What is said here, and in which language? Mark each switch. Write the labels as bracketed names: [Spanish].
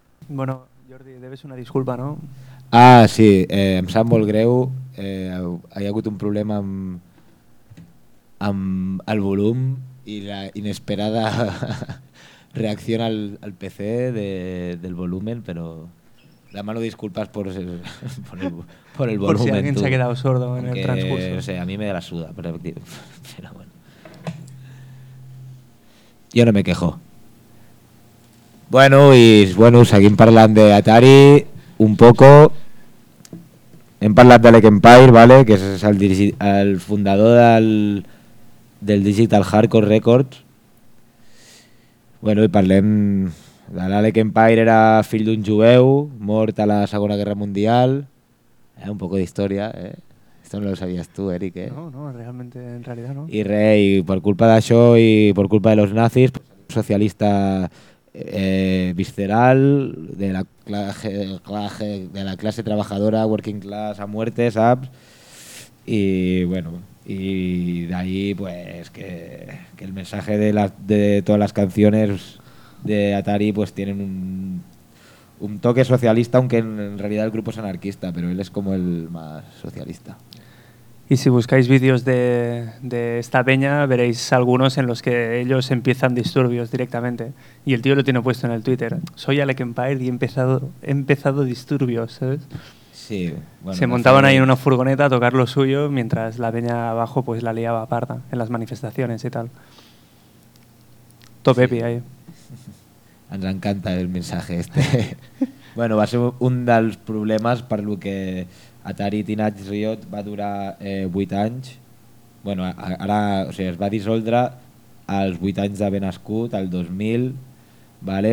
[Spanish] Bueno, Jordi, debes una disculpa, ¿no? [Catalan] Ah, sí, em sap molt greu. Hi ha hagut un problema amb el volum i la inesperada reacció al PC [Spanish] del volumen, [Catalan] però Demano [Spanish] disculpas por el volumen. Por si alguien tú se ha quedado sordo en el transcurso. O sea, a mí me da la suda, pero bueno. Yo no me quejo. Bueno, y bueno, [Catalan] seguim parlant [Spanish] de Atari un poco. [Catalan] Hem parlat de [Spanish] Lake Empire, ¿vale? Que es el fundador del Digital Hardcore Records. [Catalan] Bueno, i parlem de l'Alec Empire, era fill d'un jueu, mort a la Segona Guerra Mundial. [Spanish] Un poco d'història, ¿eh? Esto no lo sabías tú, Eric, ¿eh? No, realmente, en realidad, no. [Catalan] I res, i per culpa d'això i per culpa de [Spanish] los nazis, [Catalan] socialista visceral, de la classe treballadora, [English] working class [Spanish] a muerte, [Catalan] saps? I, bueno... [Spanish] Y de ahí, pues, que el mensaje de todas las canciones de Atari, pues, tienen un toque socialista, aunque en realidad el grupo es anarquista, pero él es como el más socialista. Y si buscáis vídeos de esta peña, veréis algunos en los que ellos empiezan disturbios directamente. Y el tío lo tiene puesto en el Twitter. Soy Alec Empire y he empezado disturbios, ¿sabes? Sí, bueno, se montaban ahí en una furgoneta a tocar lo suyo mientras la peña abajo pues la liaba parda en las manifestaciones y tal. Top epi, sí. Ahí. [Catalan] Ens encanta [Spanish] el mensaje este. [Catalan] Bueno, va ser un dels problemes per lo que Atari Teenage Riot va durar 8 anys. Bueno, ara, o sigui, es va dissoldre als 8 anys d'haver nascut, al 2000, ¿vale?